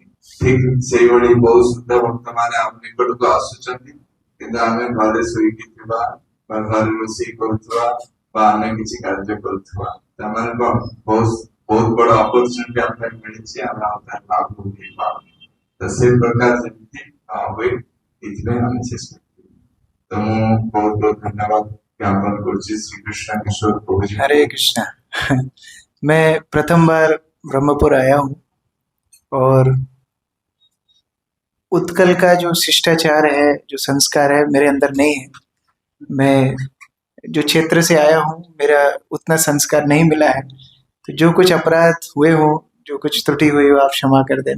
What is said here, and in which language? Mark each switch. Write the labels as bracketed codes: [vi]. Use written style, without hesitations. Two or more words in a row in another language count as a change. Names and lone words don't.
[or] ଠିକ ସେଇଭଳି ବହୁତ ଶୁଦ୍ଧ ଭକ୍ତ ମାନେ ଆମ ନିକଟକୁ ଆସୁଛନ୍ତି କିନ୍ତୁ ଆମେ ଘରେ ଶୋଇକି ଥିବା ବା ଘରେ ରୋଷେଇ କରୁଥିବା ବା ଆମେ କିଛି କାର୍ଯ୍ୟ କରୁଥିବା ତାମାନେ କଣ ବହୁତ ବଡ ଅପରଚୁନିଟି ଆମ ପାଇଁ ମିଳିଛି ଆମେ ଆଉ ତାର ଲାଭ ଉଠେଇ ପାରୁନି। ତ ସେ ପ୍ରକାର ଯେମିତି ହୁଏ ଏଥିପାଇଁ ଆମେ ଚେଷ୍ଟା କରିବୁ। ତ ମୁଁ ବହୁତ ବହୁତ ଧନ୍ୟବାଦ ଜ୍ଞାପନ କରୁଛି श्री कृष्ण किशोर प्रभु जी। [hi] हरे कृष्णा। मैं प्रथम बार ब्रह्मपुर आया हूँ और उत्कल का जो शिष्टाचार है जो संस्कार है मेरे अंदर नहीं है। मैं जो क्षेत्र से आया हूँ मेरा उतना संस्कार नहीं मिला है तो जो कुछ अपराध हुए हो जो कुछ त्रुटि हुई हो आप क्षमा कर देना।